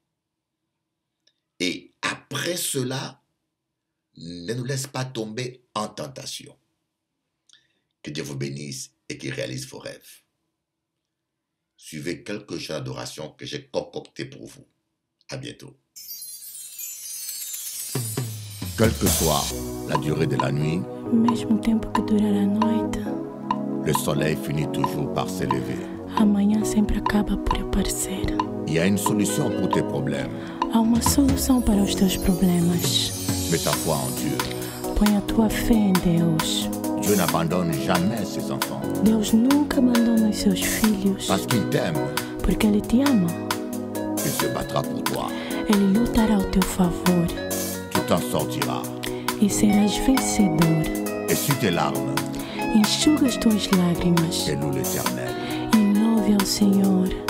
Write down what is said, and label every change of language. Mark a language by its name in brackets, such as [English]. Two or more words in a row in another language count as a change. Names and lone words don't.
[French] Et après cela, ne nous laisse pas tomber en tentation. Que Dieu vous bénisse et qu'il réalise vos rêves. Suivez quelques chants d'adoration que j'ai concoctés pour vous. À bientôt. Quelle que soit la durée de la nuit, [Portuguese] Mesmo tempo que durar a noite, [French] le soleil finit toujours par s'élever. [Portuguese] amanhã sempre acaba por aparecer. [French] Il y a une solution pour tes problèmes. [Portuguese] Há uma solução para os teus problemas. [French] Mets ta foi en Dieu. [Portuguese] Põe a tua fé em Deus. [French] Dieu n'abandonne jamais ses enfants. [Portuguese] Deus nunca abandona os seus filhos. [French] Parce qu'il t'aime, [Portuguese] Porque Ele te ama. [French] il se battra pour toi. [Portuguese] Ele lutará ao teu favor. [French] Tu t'en sortiras. [Portuguese] E serás vencedor. [French] Essuie tes larmes [Portuguese] Enxuga as tuas lágrimas. [French] et loue l'Éternel. [Portuguese] E louve ao Senhor.